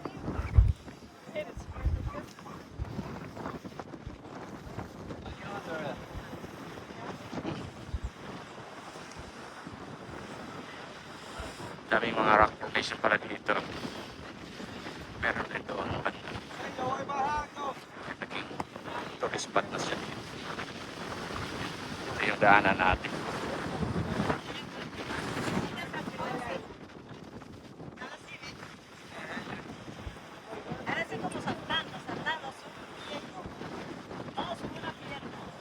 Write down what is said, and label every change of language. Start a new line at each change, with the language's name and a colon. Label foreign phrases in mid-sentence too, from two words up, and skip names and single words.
Filipino: Daming mga rock formation pala dito. Meron din doon banda. Naging tourist spot na siya dito. Ito yung daanan natin.
Spanish: Ahora sí como saltando, saltando, subiendo. Vamos a subir una pierna.